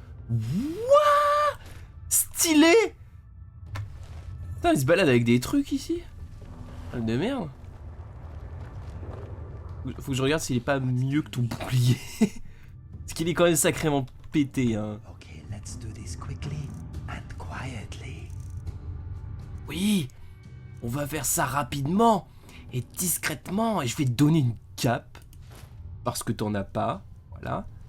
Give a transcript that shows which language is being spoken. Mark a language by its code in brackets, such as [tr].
[fr] Wouah, stylé. Putain, il se balade avec des trucs ici. De merde. Faut que je regarde s'il est pas mieux que ton bouclier. Parce qu'il est quand même sacrément pété, hein. [en] Okay, let's do this quickly and quietly. [fr] Oui, on va faire ça rapidement et discrètement. Et je vais te donner une cape. Parce que t'en as pas. Voilà.